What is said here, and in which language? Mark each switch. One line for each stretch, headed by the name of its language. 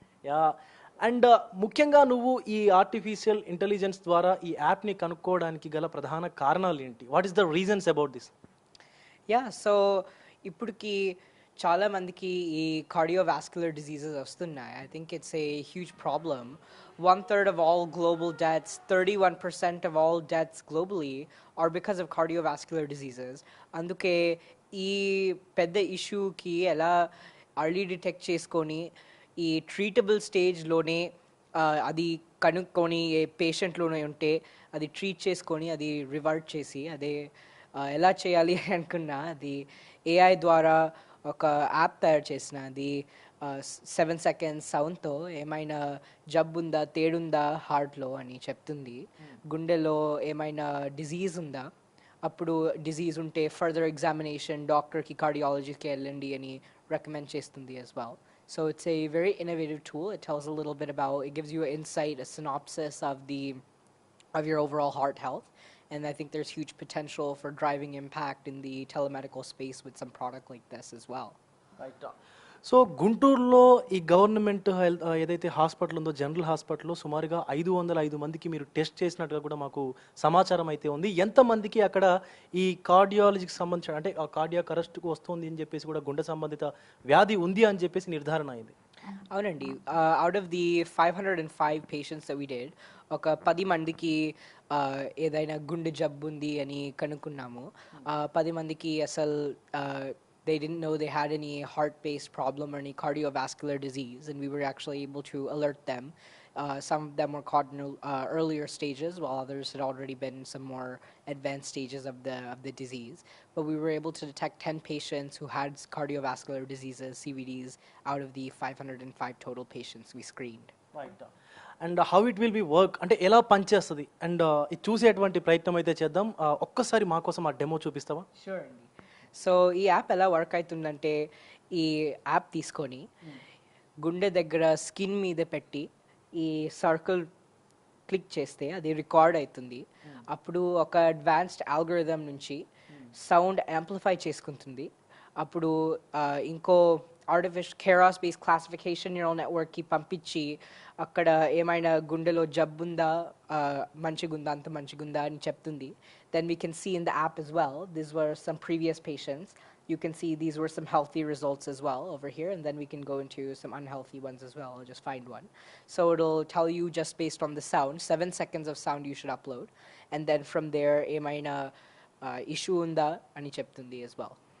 Telugu: Yeah, and ముఖ్యంగా నువ్వు ఈ ఆర్టిఫిషియల్ ఇంటెలిజెన్స్ ద్వారా ఈ యాప్ని కనుక్కోవడానికి గల ప్రధాన కారణాలు ఏంటి?
English: What is the reasons about this?
Telugu: Yeah, so ఇప్పటికి చాలా మందికి ఈ కార్డియోవాస్కులర్ డిసీజెస్ వస్తున్నాయి.
English: I think it's a huge problem. 1/3 of all global deaths, 31% of all deaths globally are because of cardiovascular diseases.
Telugu: అందుకే ఈ పెద్ద ఇష్యూకి ఎలా అర్లీ డిటెక్ట్ చేసుకొని ఈ ట్రీటబుల్ స్టేజ్లోనే అది కనుక్కొని ఏ పేషెంట్లోనే ఉంటే అది ట్రీట్ చేసుకొని అది రివర్ట్ చేసి అదే ఎలా చేయాలి అనుకున్నా అది ఏఐ ద్వారా ఒక యాప్ తయారు చేసిన. అది 7 సెకండ్స్ సౌండ్తో ఏమైనా జబ్బు ఉందా, తేడుందా హార్ట్లో అని చెప్తుంది. గుండెలో ఏమైనా డిజీజ్ ఉందా, అప్పుడు డిజీజ్ ఉంటే ఫర్దర్ ఎగ్జామినేషన్ డాక్టర్కి, కార్డియాలజీకి వెళ్ళండి అని రికమెండ్ చేస్తుంది as well.
English: So it's a very innovative tool. It tells a little bit about, it gives you an insight, a synopsis of your overall heart health. And I think there's huge potential for driving impact in the telemedical space with some product like this as well.
Telugu: Right. So గుంటూరులో ఈ government health ఏదైతే hospital ఉందో, general హాస్పిటల్లో సుమారుగా 505 మందికి మీరు test చేసినట్టుగా కూడా మాకు సమాచారం అయితే ఉంది. ఎంతమందికి అక్కడ ఈ కార్డియాలజీకి సంబంధించిన, అంటే కార్డియాక్ అరెస్ట్కు వస్తుంది అని చెప్పేసి కూడా గుండె సంబంధిత వ్యాధి ఉంది అని చెప్పేసి నిర్ధారణ అయింది? అవునండి, out of the 505 patients
English: that we did,
Telugu: ఒక 10 మందికి ఏదైనా గుండె జబ్బు ఉంది అని కనుక్కున్నాము. 10 మందికి అసలు
English: they didn't know they had any heart-based problem or any cardiovascular disease, and we were actually able to alert them. Some of them were caught in earlier stages, while others had already been in some more advanced stages of the disease. But we were able to detect 10 patients who had cardiovascular diseases, CVDs, out of the 505 total patients we screened.
Telugu: Right.
English: and how it will be work,
Telugu: అంటే ఎలా పనిచేస్తుంది and ఇది చూసేటువంటి ప్రయత్నం అయితే చేద్దాం. ఒక్కసారి మా కోసం ఆ డెమో చూపిస్తావా? షూర్ అండి. సో ఈ యాప్ ఎలా వర్క్ అవుతుందంటే, ఈ యాప్ తీసుకొని గుండె దగ్గర స్కిన్ మీద పెట్టి ఈ సర్కిల్ క్లిక్ చేస్తే అది రికార్డ్ అవుతుంది. అప్పుడు ఒక అడ్వాన్స్డ్ ఆల్గోరిథం నుంచి సౌండ్ యాంప్లిఫై చేసుకుంటుంది. అప్పుడు ఇంకో ఆర్టిఫిషియల్ కేరాస్ బేస్డ్ క్లాసిఫికేషన్ న్యూరల్ నెట్వర్క్కి పంపించి అక్కడ ఏమైనా గుండెలో జబ్బుందా, మంచిగుందా, అంత మంచిగుందా అని చెప్తుంది.
English: Then we can see in the app as well, these were some previous patients you can see these were some healthy results as well over here, and then we can go into some unhealthy ones as well. I'll just find one. So it'll tell you just based on the sound, 7 seconds of sound you should upload, and then from there
Telugu: ఏమైనా issue ఉందా అని చెప్తుంది
English: as well.